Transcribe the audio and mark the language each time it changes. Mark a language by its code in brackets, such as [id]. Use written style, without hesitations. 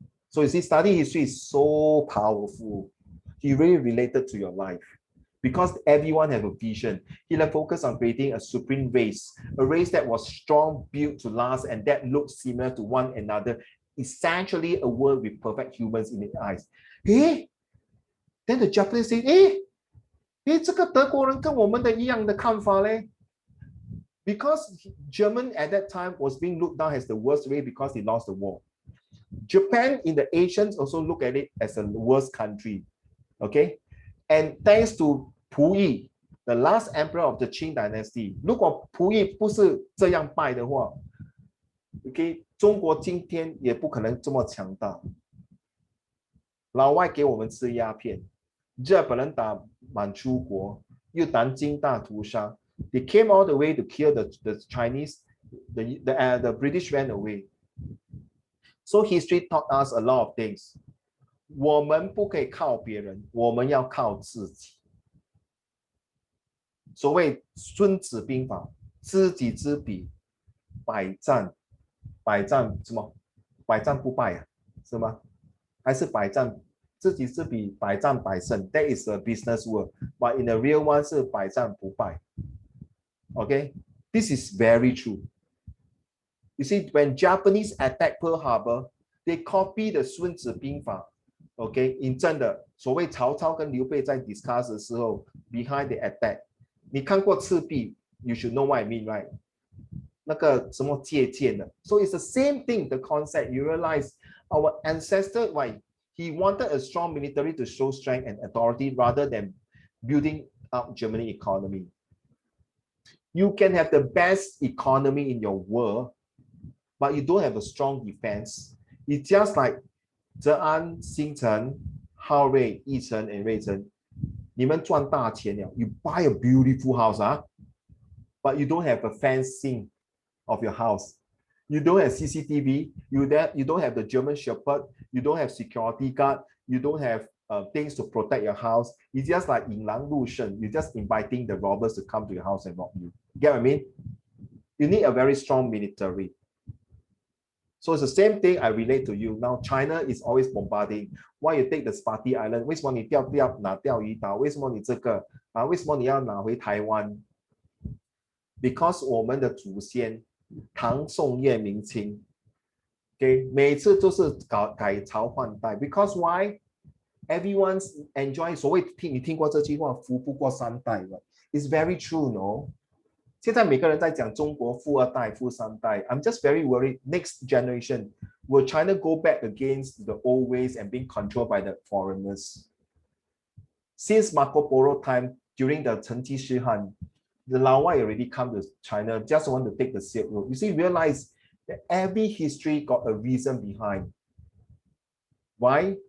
[en] So you see, studying history is so powerful. He really related to your life. Because everyone have a vision. He focused on creating a supreme race, a race that was strong, built to last, and that looked similar to one another. Essentially a world with perfect humans in its eyes. Hey, then the Japanese say, hey, [zh] 这个德国人跟我们的一样的看法嘞。 [en] Because German at that time was being looked down as the worst race because they lost the war. Japan in the Asians also look at it as a worst country. Okay? And thanks to Pu Yi, the last emperor of the Qing dynasty, [zh] 如果溥仪不是这样拜的话 ，OK， 中国今天也不可能这么强大。老外给我们吃鸦片，日本人打满洲国，又打金大屠杀。 [en] They came all the way to kill the Chinese, the British ran away. So history taught us a lot of things. [zh] 我们不可以靠别人，我们要靠自己。所谓孙子兵法，知己知彼，百战什么？百战不败啊，是吗？还是百战知己知彼，百战百胜 [en] ？That is a business word, but in the real one [zh] 是百战不败。 [en] Okay, this is very true. You see, when Japanese attack Pearl Harbor, they copy the 孙子兵法。 OK， in [zh] 真的所谓曹操跟刘备在 [en] discuss [zh] 的时候 [en] ，behind the attack， [zh] 你看过赤壁 [en] ，you should know what I mean, right？ [zh] 那个什么借鉴的 [en] ，so it's the same thing, the concept. You realize our ancestor, why he wanted a strong military to show strength and authority rather than building up Germany economy. You can have the best economy in your world, but you don't have a strong defense. It's just like 泽安、新城、浩瑞、义成 and 瑞成， [zh] 你们赚大钱了。 [en] You buy a beautiful house, but you don't have a fencing of your house. You don't have CCTV. You don't have the German Shepherd. You don't have security guard. You don't have things to protect your house. It's just like [zh] 引狼入室. [en] You're just inviting the robbers to come to your house and rob you. Get what I mean? You need a very strong military. So it's the same thing I relate to you. Now China is always bombarding. Why you take the Spratly Island? [zh] 为什么你拿钓鱼岛？为什么你这个啊？为什么你要拿回台湾 ？Because 我们的祖先唐宋元明清 ，OK， 每次都是改朝换代。 [en] Because why? Everyone's enjoy [zh] 所谓你听过这句话，富不过三代了。 [en] It's very true, no? [zh] 现在每个人在讲中国富二代、富三代。 [en] I'm just very worried. Next generation, will China go back against the old ways and being controlled by the foreigners? Since Marco Polo time, during the 成吉思汗, the Lao already come to China, just want to take the Silk Road. You see, realize that every history got a reason behind. Why?